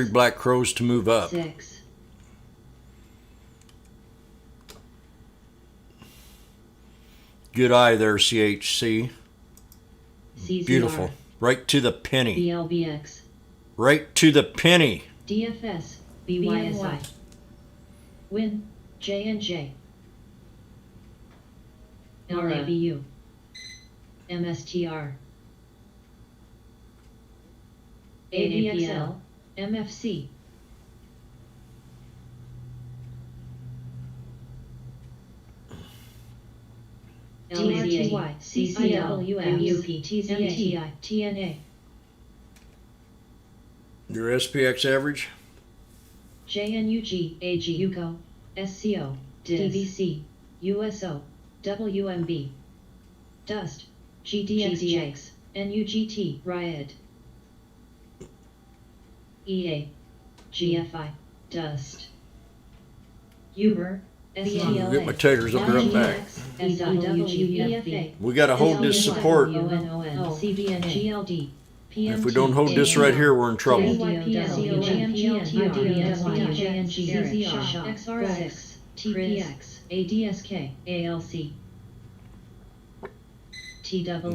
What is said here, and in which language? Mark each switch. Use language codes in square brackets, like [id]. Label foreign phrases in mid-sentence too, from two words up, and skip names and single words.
[en] 3 black crows to move up. 6, Good eye there, CHC. CZR, Beautiful. Right to the penny. BLBX, Right to the penny. DFS, BYSI, WIN, JNJ, LABU, MSTR, ADXL, MFC, LRTY, CCL, MUP, TZMTI, TNA, Your SPX average? JNUG, AG, UCO, SCO, DVC, USO, WMB, Dust, GDXJX, NUGT, Riot, EA, GFI, Dust, Uber, I'll get my taters, I'll be right back. SWGFA, We got to hold this support. GLD, If we don't hold this right here, we're in trouble. XR6, TPX, ADSK, ALC, TW,